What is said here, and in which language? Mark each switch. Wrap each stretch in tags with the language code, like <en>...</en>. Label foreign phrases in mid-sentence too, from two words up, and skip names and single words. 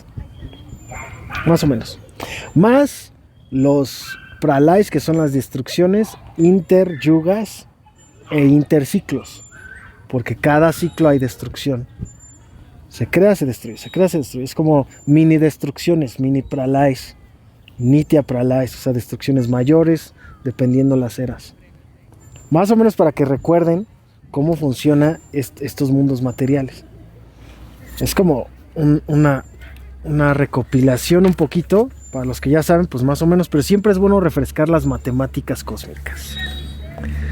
<es>Más o menos. Más los pralays, que son las destrucciones interyugas e interciclos. Porque cada ciclo hay destrucción. Se crea, se destruye, se crea, se destruye. Es como mini destrucciones, mini pralays,</es> <sa>nitya pralays,</sa> <es>o sea, destrucciones mayores dependiendo las eras. Más o menos para que recuerden cómo funciona estos mundos materiales. Es como una recopilación un poquito, para los que ya saben, pues más o menos, pero siempre es bueno refrescar las matemáticas cósmicas.</es>